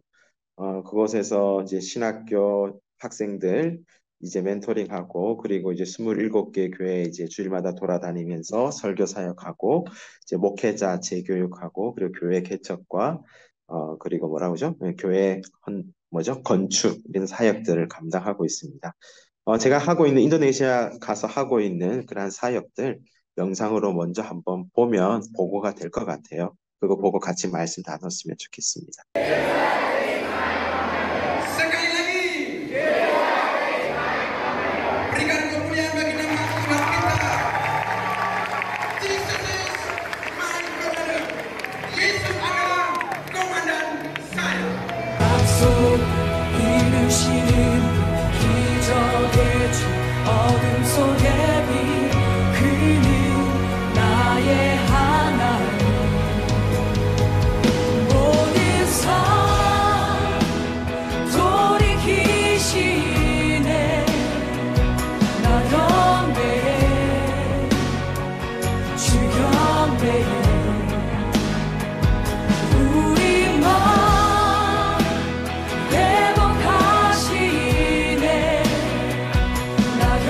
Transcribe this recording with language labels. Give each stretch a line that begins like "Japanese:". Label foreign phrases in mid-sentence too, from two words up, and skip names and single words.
Korean: 그곳에서 이제 신학교 학생들 이제 멘토링하고 그리고 이제 27개 교회 이제 주일마다 돌아다니면서 설교 사역하고 이제 목회자 재교육하고 그리고 교회 개척과 그리고 뭐라고 그러죠? 교회 뭐죠? 건축 이런 사역들을 감당하고 있습니다. 제가 하고 있는 인도네시아 가서 하고 있는 그러한 사역들 영상으로 먼저 한번 보면 보고가 될 것 같아요. 그거 보고 같이 말씀 나눴으면 좋겠습니다.
Indonesian: Sekali lagi, berikan kemuliaan bagi nama Tuhan kita.
English: Jesus is my brother.
Indonesian: Yesus adalah komandan saya.
Korean: 약속 이루시는 기적의 주 어둠 속의 빛 그는 나의 하나님 모든 삶 돌이키시네 나 경배해 주 경배해 우리 맘 회복하시네 나